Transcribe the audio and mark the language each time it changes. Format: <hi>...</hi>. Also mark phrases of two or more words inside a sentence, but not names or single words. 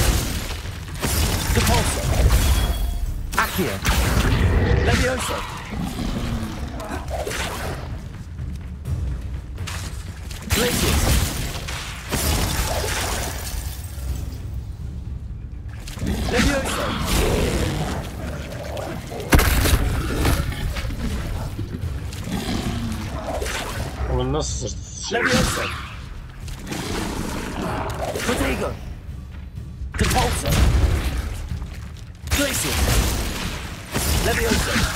<tr>Depulso. Accio. Levioso. Glacius. Levioso. Oğlum nasıl sırt? Levioso. Protego. Depulso. Glacius. Levioso.</tr>